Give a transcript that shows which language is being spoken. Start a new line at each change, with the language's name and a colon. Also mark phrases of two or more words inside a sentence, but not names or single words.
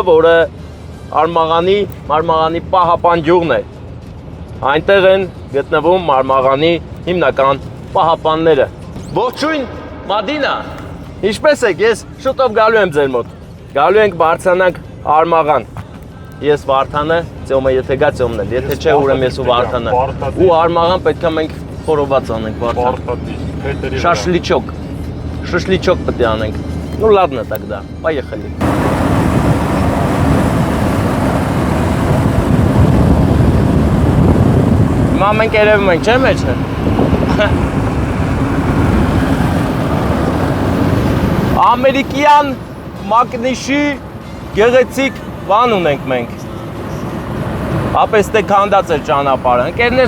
Armenian: որը Մարմաղանի պահապան գյուղն է։ Այնտեղ են գտնվում Մարմաղանի հիմնական պահապանները։ Ողջույն Մադինա։ Ինչպես եք, ես շուտով գալու եմ ձեր մոտ։ Գալու ենք բարձրանանք Արմաղան։ Ես Վարդանը, ծյոմը եթե գա ծյոմն էլ, եթե չէ ուրեմն ես ու Վարդանը։ Ու Արմաղան պետք է մենք խորոված անենք Վարդան։ Շաշլիչոկ պետք է անենք։
Russian: Ну ладно тогда, поехали։
Armenian: Հիմա մենք երևում ենք, չէ՞ մեջը։ Ամերիկյան Մակնիշի գեղեցիկ բան ունենք մենք։ Ապես թե քանդած է ճանապարհը։ Ընկերներ,